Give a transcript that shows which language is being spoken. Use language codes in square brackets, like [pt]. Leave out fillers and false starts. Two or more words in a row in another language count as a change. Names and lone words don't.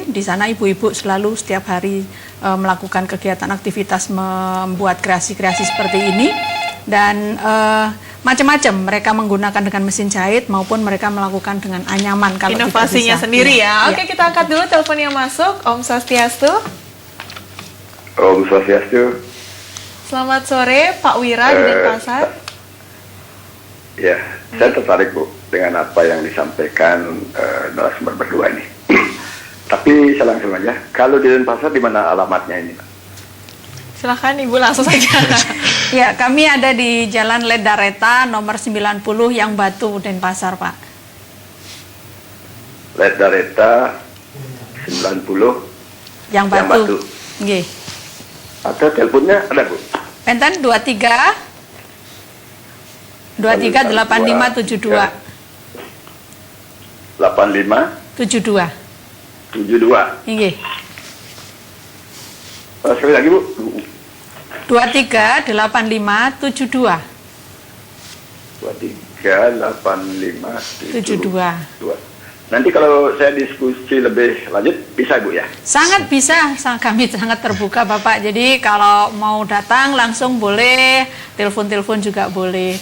[id] Di sana ibu-ibu selalu setiap hari melakukan kegiatan aktivitas membuat kreasi-kreasi seperti ini dan macam-macam. Mereka menggunakan dengan mesin jahit maupun mereka melakukan dengan anyaman kalau inovasinya tidak bisa. sendiri ya. Oke, kita angkat dulu telepon yang masuk. [ban] Om Swastiastu. Om Swastiastu. [id] Selamat sore Pak Wira di Denpasar. Ya, saya tertarik Bu dengan apa yang disampaikan narasumber berdua ini. Tapi saya langsung aja, kalau di Denpasar di mana alamatnya ini? Silahkan Ibu langsung saja. Ya, kami ada di Jalan Ledareta nomor 90 Yang Batu Denpasar Pak. Ledareta 90 Yang Batu. Nggih. Atau teleponnya ada Bu? Enten 23 8572 85 72. 72. Nggih. Sekali lagi Bu. 23 85 72. 23 85 72. Nanti kalau saya diskusi lebih lanjut bisa Bu ya? Sangat bisa, kami sangat terbuka Bapak. Jadi kalau mau datang langsung boleh, telepon-telepon juga boleh.